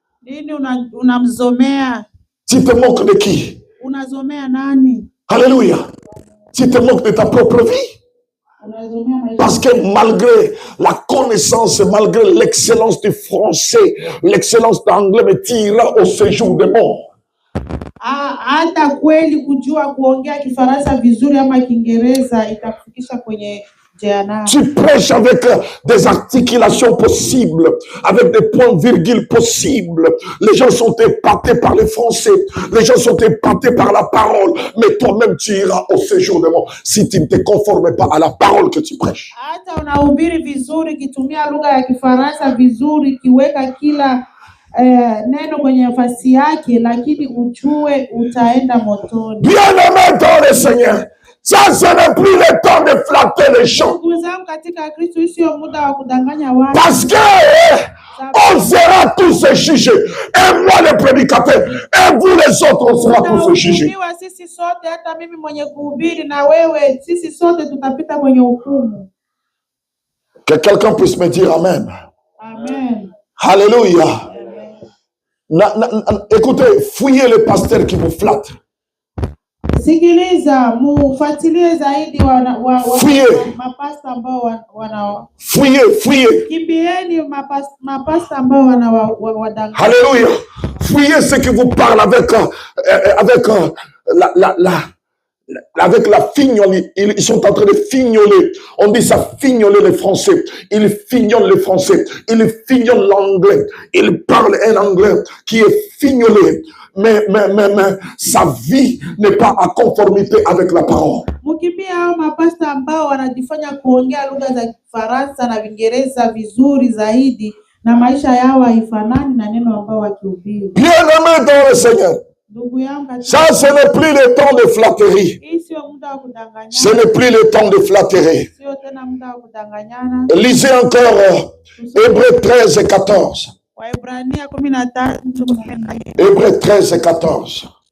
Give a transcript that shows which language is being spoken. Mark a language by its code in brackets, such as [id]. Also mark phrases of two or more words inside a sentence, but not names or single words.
[fr] Tu te moques de qui? Alléluia. Tu te moques de ta propre vie. Parce que malgré la connaissance, malgré l'excellence du français, l'excellence d'anglais, mais tu iras au séjour des morts. [sw] Hata kweli kujua kuongea Kifaransa vizuri ama Kiingereza itakufikisha kwenye [fr] Tu prêches avec des articulations possibles, avec des points virgules possibles. Les gens sont épatés par les français, les gens sont épatés par la parole, mais toi-même tu iras au séjour de mort si tu ne te conformes pas à la parole que tu prêches. [sw] Hata unahubiri vizuri, kitumia lugha ya Kifaransa vizuri, kiweka kila neno kwenye nafasi yake, lakini ujue utaenda motoni. [fr] Bien-aimé dans le Seigneur, ça ce n'est plus le temps de flatter les gens. Parce que on sera tous jugés. Et moi le prédicateur, et vous les autres, on sera tous jugés. Que quelqu'un puisse me dire Amen. Amen. Alléluia. Écoutez, fouillez le pasteur qui vous flatte. [sw] Sikiliza, mufuatilie zaidi mapasta ambao [fr] Fouillez. [sw] Kimbieni mapasta ambao wadanganya. [fr] Alléluia. Fouillez ceux qui vous parlent avec la fignole. Ils sont en train de fignoler. On dit ça, fignoler les Français. Ils fignolent les Français. Ils fignolent l'anglais. Ils parlent un anglais qui est fignolé. Mais sa vie n'est pas en conformité avec la parole. [sw] Mukimbia hao mapasta ambao wanajifanya kuongea lugha za Kifaransa na Kiingereza vizuri zaidi, na maisha yao haifanani na neno ambao wakihubiri. [fr] Bien-aimé dans le Seigneur, ça ce n'est plus le temps de flatterie. Ce n'est plus le temps de flatterie. Lisez encore Hébreux 13 et 14. Hébreux 13 et 14.